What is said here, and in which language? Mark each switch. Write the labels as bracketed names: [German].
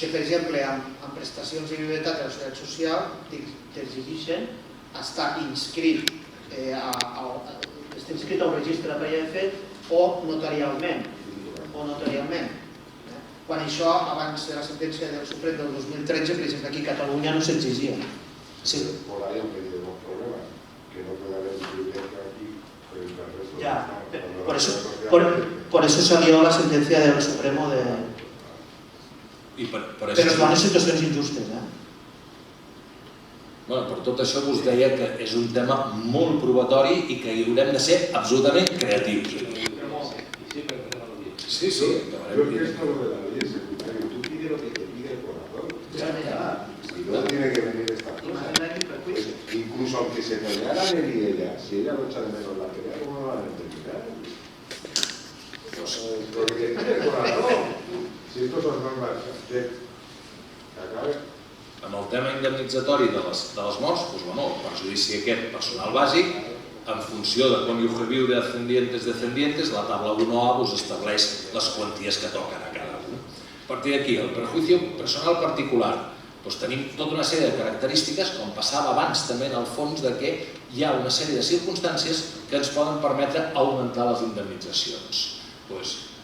[Catalan] Que, per exemple, amb prestacions de viudetat de la Seguretat Social t'exigeixen estar inscrit al registre de parella de fet o notarialment. Quan això, abans de la sentència del Suprem del 2013, per exemple, aquí a Catalunya no s'exigia. Sí. [Spanish] Por ahí han tenido dos problemas, que no puede haber privilegio aquí, pero el resto... Ya, por eso salió la sentencia del Supremo de... [Catalan] Però es van en situacions injustes, Per tot això vos deia que és un tema molt probatori i que hi haurem de ser absolutament creatius. Sí, sí. [Spanish] Yo creo que esto lo de la ley es secundario. Tú pides lo que te pide el corazón. Y luego tiene que venir esta cosa. Incluso aunque se pelearan él y ella, si ella no echa de menos la pelea, ¿cómo no van a terminar? Lo que te pide el corazón. Si esto son normas que acabe. [Catalan] Amb el tema indemnitzatori de les morts, el perjudici aquest personal bàsic, en funció de com ho reviu [Spanish] de ascendientes, la tabla 1A [Catalan] us estableix les quanties que toquen a cada un. A partir d'aquí, [Spanish] el perjuicio personal particular. [Catalan] Tenim tota una sèrie de característiques, com passava abans també en el fons, que hi ha una sèrie de circumstàncies que ens poden permetre augmentar les indemnitzacions.